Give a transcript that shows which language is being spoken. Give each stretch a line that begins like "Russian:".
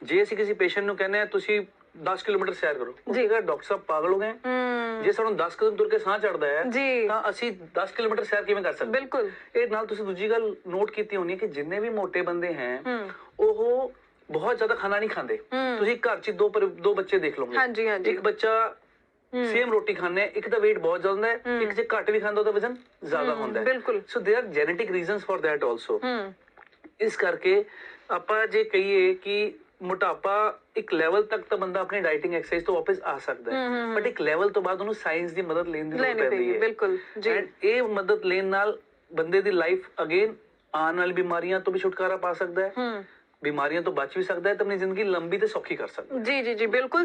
Punjabi: ਜੇ ਅਸੀਂ ਕਿਸੇ ਪੇਸ਼ੈਂਟ ਨੂੰ ਕਹਿੰਦੇ ਆ ਤੁਸੀਂ 10 ਕਿਲੋਮੀਟਰ ਸੈਰ ਕਰੋ, ਉਹ ਕਹੇਗਾ ਡਾਕਟਰ ਸਾਹਿਬ ਪਾਗਲ ਹੋ ਗਏ, ਜੇ ਸਾਨੂੰ 10 ਕਦਮ ਤੁਰ ਕੇ ਸਾਹ ਚੜਦਾ ਹੈ ਤਾਂ ਅਸੀਂ 10 ਕਿਲੋਮੀਟਰ ਸੈਰ ਕਿਵੇਂ ਕਰ ਸਕਦੇ? ਬਿਲਕੁਲ। ਇਹ ਨਾਲ ਤੁਸੀਂ ਦੂਜੀ ਗੱਲ ਨੋਟ ਕੀਤੀ ਹੋਣੀ ਕਿ ਜਿੰਨੇ ਵੀ ਮੋਟੇ ਬੰਦੇ ਹੈ ਉਹ ਬਹੁਤ ਜ਼ਿਆਦਾ ਖਾਣਾ ਨਹੀਂ ਖਾਂਦੇ। ਤੁਸੀਂ ਘਰ 'ਚ ਦੋ ਬੱਚੇ ਦੇਖ ਲਓਗੇ, ਇੱਕ ਬੱਚਾ ਸੇਮ ਰੋਟੀ ਖਾਂਦੇ, ਇੱਕ ਦਾ weight ਬਹੁਤ ਜ਼ਿਆਦਾ ਹੈ, ਇੱਕ ਜੇ ਘੱਟ ਵੀ ਖਾਂਦਾ ਉਹਦਾ ਵਜ਼ਨ ਜ਼ਿਆਦਾ ਹੁੰਦਾ ਹੈ।
English: So there are genetic reasons for that also.
Punjabi: ਇਸ ਕਰਕੇ ਆਪਾਂ ਜੇ ਕਹੀਏ ਕਿ ਮੋਟਾਪਾ ਇੱਕ ਲੈਵਲ ਤੱਕ ਤਾਂ ਬੰਦਾ ਆਪਣੀ ਡਾਈਟਿੰਗ ਐਕਸਰਸਾਈਜ਼ ਤੋਂ ਵਾਪਸ ਆ ਸਕਦਾ ਹੈ, ਬਟ ਇੱਕ ਲੈਵਲ ਤੋਂ ਬਾਅਦ ਉਹਨੂੰ ਸਾਇੰਸ ਦੀ ਮਦਦ ਲੈਣ ਦੀ ਲੋੜ ਪੈਂਦੀ ਹੈ। ਬਿਲਕੁਲ ਜੀ। ਇਹ ਮਦਦ ਲੈਣ ਨਾਲ ਬੰਦੇ ਦੀ ਲਾਈਫ ਅਗੇਨ ਆਉਣ ਵਾਲੀ ਬਿਮਾਰੀਆਂ ਤੋਂ ਵੀ ਛੁਟਕਾਰਾ ਪਾ ਸਕਦਾ ਹੈ, ਬਿਮਾਰੀਆਂ ਤੋਂ ਬਚ ਵੀ ਸਕਦਾ ਹੈ ਤੇ ਆਪਣੀ ਜ਼ਿੰਦਗੀ ਲੰਬੀ ਤੇ ਸੌਖੀ ਕਰ ਸਕਦਾ ਹੈ। ਜੀ ਜੀ ਜੀ ਬਿਲਕੁਲ।